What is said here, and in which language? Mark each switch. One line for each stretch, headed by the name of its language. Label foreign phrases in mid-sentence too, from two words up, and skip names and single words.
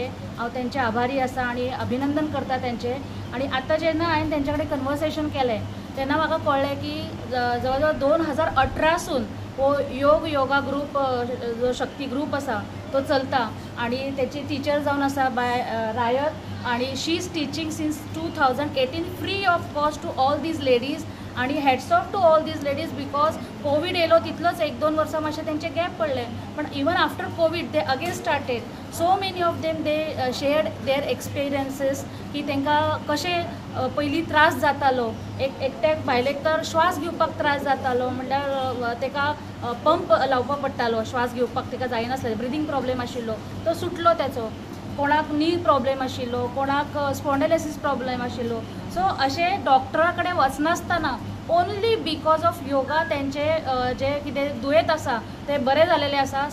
Konkani: हांव तेंचे आभारी आसा आणि अभिनंदन करता तेंचे। आणि आता जेन्ना हांवें तेंच्या कडेन कन्वर्सेशन केलें तेन्ना म्हाका कळ्ळें की जवळ 2018 सून हो
English: yoga group
Konkani: जो शक्ती ग्रुप आसा तो चलता आणि त्याची टीचर जावन आसा बाय रायत आणि
English: she is teaching since 2018 free of cost to all these ladies आणि heads of to all these ladies because
Konkani: कोविड येलो तितलोच 1-2 वर्सां मातशे तेंचे गॅप पडले पण
English: even after Covid they again started so many of them they shared their experiences
Konkani: की तांकां कशें पयलीं त्रास जातालो एकट्याक भायलेक तर श्वास घेवपाक त्रास जातालो म्हणल्यार ताका पंप लावपाक पडटालो श्वास घेवपाक ताका जायनासलें
English: breathing problem
Konkani: आशिल्लो तो सुटलो त्याचो कोणाक
English: knee problem
Konkani: आशिल्लो कोणाक
English: spondylosis problem
Konkani: आशिल्लो सो अशे डॉक्टरा कडेन वचनासतना
English: only because of yoga
Konkani: तेंचे जे कितें दुयेंत आसा ते बरे जालेले आसा।